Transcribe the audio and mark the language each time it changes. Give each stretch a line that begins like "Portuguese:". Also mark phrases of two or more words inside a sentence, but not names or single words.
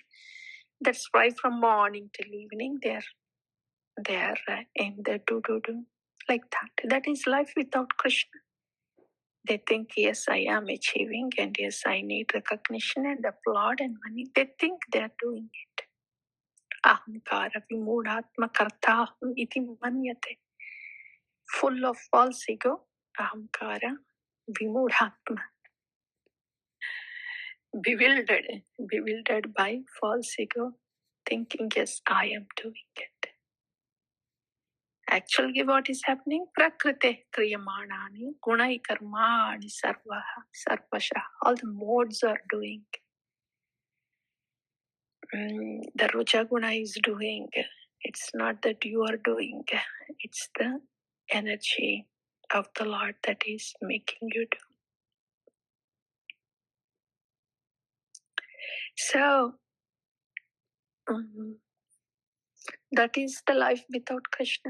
English: That's why from morning till evening they're in the do like that. That is life without Krishna. They think, yes, I am achieving, and yes, I need recognition and applaud and money. They think they're doing it.
Sanskrit: Ahaṅkāra-vimūḍhātmā kartāham iti manyate.
English: Full of false ego, ahaṅkāra-vimūḍhātmā. Bewildered by false ego, thinking, yes, I am doing it. Actually, what is happening?
Sanskrit: Prakṛteḥ kriyamāṇāni, guṇaiḥ, karmāṇi, sarvaśaḥ.
English: All the modes are doing. The Rajaguna is doing. It's not that you are doing. It's the energy of the Lord that is making you do. So, that is the life without Krishna.